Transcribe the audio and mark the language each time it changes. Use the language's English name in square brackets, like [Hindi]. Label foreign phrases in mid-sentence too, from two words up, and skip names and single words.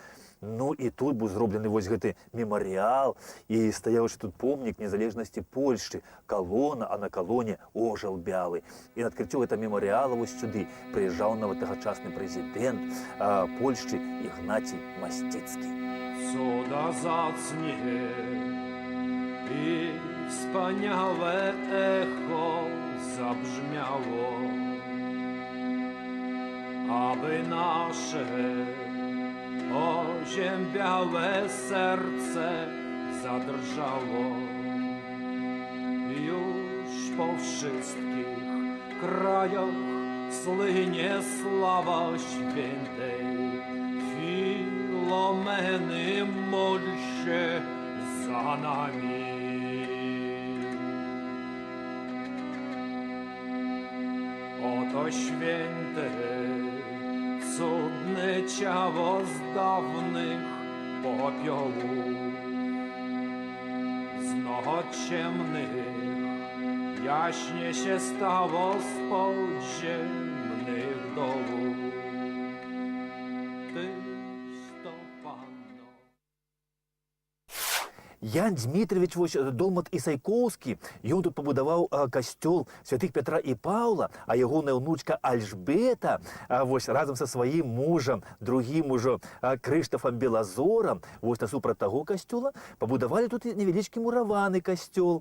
[Belarusian] Ну і тут быў зроблены вось гэты мемарыял, і стаяў тут помнік незалежнасці Польшчы, калона, а на калоне [Polish] orzeł biały. [Belarusian] І на адкрыццё гэта мемарыяла вось сюды прыязджаў нават тагачасны прэзідэнт Польшчы Ігнацій Масціцкі. [Polish] Cuda zacnie i wspaniałe echo zabrzmiało, aby nasze oziębiałe serce zadrżało. Już po wszystkich krajach слине слава świętej Filomeny, módl się za nami. Oto święte, cudne ciało z dawnych popiołów, z noc ciemnych, jaśnie się stało z podziemnych dołów. Tyś to Panno. [Belarusian] Ян Дмитрович Долмат Ісайкоўскі, ён тут пабудаваў касцёл святых Пятра і Паўла, а ягоная ўнучка Альжбета разам са сваім мужам, другім ужо Крыштафам Белазорам, насупраць таго касцёла пабудавалі тут невялічкі мураваны касцёл.